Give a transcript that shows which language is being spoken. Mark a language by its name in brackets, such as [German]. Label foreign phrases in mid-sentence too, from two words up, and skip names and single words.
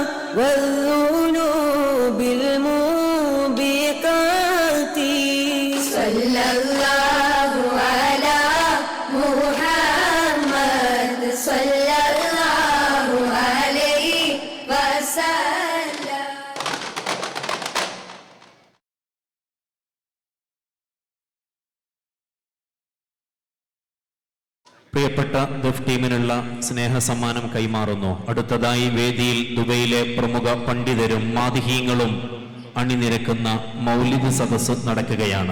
[Arabic] والذنوب الموبقات صلى الله على محمد صلى الله عليه وسلم. [Malayalam] പ്രിയപ്പെട്ട ദഫ് ടീമിനുള്ള സ്നേഹ സമ്മാനം കൈമാറുന്നു. അടുത്തതായി വേദിയിൽ ദുബൈയിലെ പ്രമുഖ പണ്ഡിതരും മാദിഹീങ്ങളും അണിനിരക്കുന്ന മൗലിദ് സദസ്സ് നടക്കുകയാണ്.